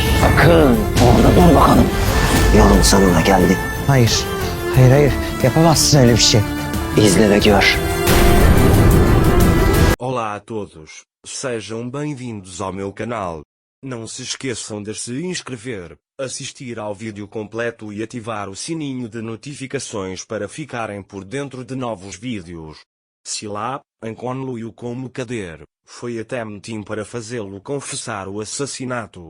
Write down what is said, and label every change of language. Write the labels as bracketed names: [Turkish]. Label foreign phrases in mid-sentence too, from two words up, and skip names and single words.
[Turkish] Sakın orada dur bakalım. Yolun sonuna geldik. Hayır. Hayır hayır. Yapamazsın öyle bir şey. İzle ve gör. [Portuguese] Olá a todos, sejam bem-vindos ao meu canal. Não se esqueçam de se inscrever, assistir ao vídeo completo e ativar o sininho de notificações para ficarem por dentro de novos vídeos. Sila, encontrou-o com Mokader, foi até Metin para fazê-lo confessar o assassinato.